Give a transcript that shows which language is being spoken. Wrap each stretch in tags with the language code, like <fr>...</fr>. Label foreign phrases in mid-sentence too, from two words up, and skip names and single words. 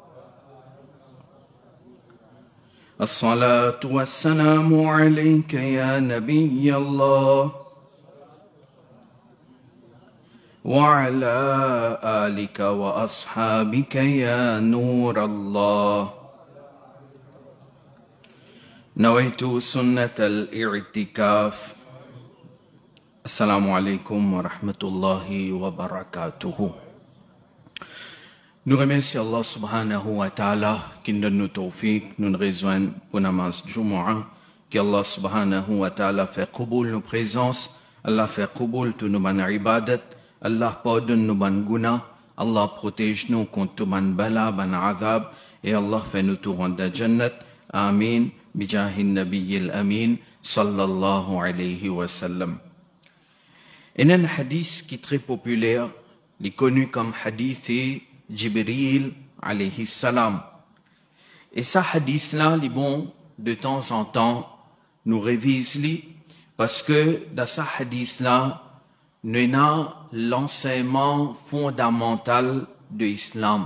<ar>الصلاة والسلام عليك يا نبي الله وعلى آلك وأصحابك يا نور الله نويت سنة الاعتكاف. السلام عليكم ورحمة الله وبركاته.</ar> <fr>Nous remercions Allah</fr> <ar>سبحانه وتعالى</ar> <fr>qui nous donne le tawfiq, nous rejoignons pour namaz Jumu'ah, que Allah</fr> <ar>سبحانه وتعالى</ar> <fr>fait qaboul nos présences, Allah fait qaboul tous nos ban ibadat, Allah pardonne nos ban guna, Allah protège nous contre tout ban bala, ban azab, et Allah fait nous tout rendre jannat.</fr> <ar>آمين بجاه النبي الأمين صلى الله عليه وسلم.</ar> <fr>Il y a un hadith qui est très populaire, il est connu comme hadith Jibril</fr> <ar>عليه السلام.</ar> <fr>Et ce hadith-là, il est bon de temps en temps, nous réviser parce que dans ce hadith-là, nous avons l'enseignement fondamental de l'islam.</fr>